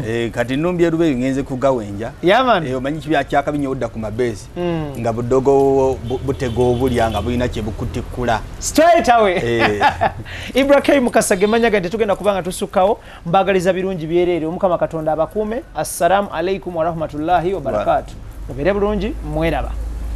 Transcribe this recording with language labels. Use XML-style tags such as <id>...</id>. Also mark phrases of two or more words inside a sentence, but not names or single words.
<lg>kati numbye lube ngenze kugawenja omanyi kibya kyakabi nnyo odda ku mabesi nga budogo butego obulya nga bulina kye bukutikula</lg> <en>straight away</en> <lg>Ibrahim Mukasage manyaga tetugenda kubanga tusukkawo mbagaliza birungi byerere omukama Katonda abakuume.</lg> <ar>السلام عليكم ورحمة الله وبركاته.</ar> <lg>Mubere bulungi mweraba.</lg>